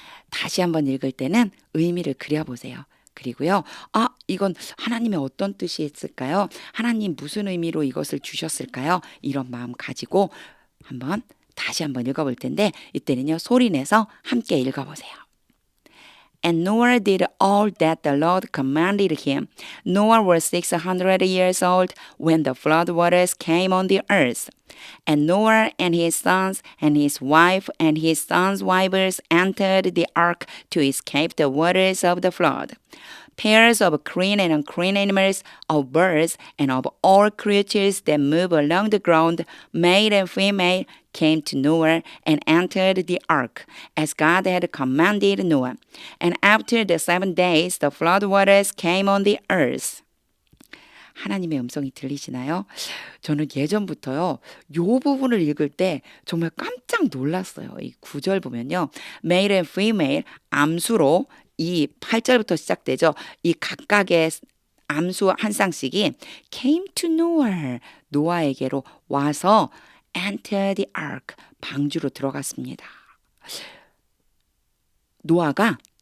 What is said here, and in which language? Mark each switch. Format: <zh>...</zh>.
<ko>다시 한번 읽을 때는 의미를 그려보세요. 그리고요. 이건 하나님의 어떤 뜻이 있을까요? 하나님 무슨 의미로 이것을 주셨을까요? 이런 마음 가지고 다시 한번 읽어볼 텐데 이때는요. 소리내서 함께 읽어보세요.</ko> <en>And Noah did all that the Lord commanded him. Noah was 600 years old when the flood waters came on the earth. And Noah and his sons and his wife and his sons' wives entered the ark to escape the waters of the flood. Pairs of clean and unclean animals, of birds, and of all creatures that move along the ground, male and female, came to Noah and entered the ark, as God had commanded Noah. And after the 7 days, the flood waters came on the earth.</en> <ko>하나님의 음성이 들리시나요? 저는 예전부터요. 요 부분을 읽을 때 정말 깜짝 놀랐어요. 이 9절 보면요.</ko> <en>male and female</en> <ko>암수로 이 8절부터 시작되죠. 이 각각의 암수 한 쌍씩이</ko> <en>came to Noah</en> <ko>노아에게로 와서</ko> <en>enter the ark</en> <ko>방주로 들어갔습니다. 노아가</ko>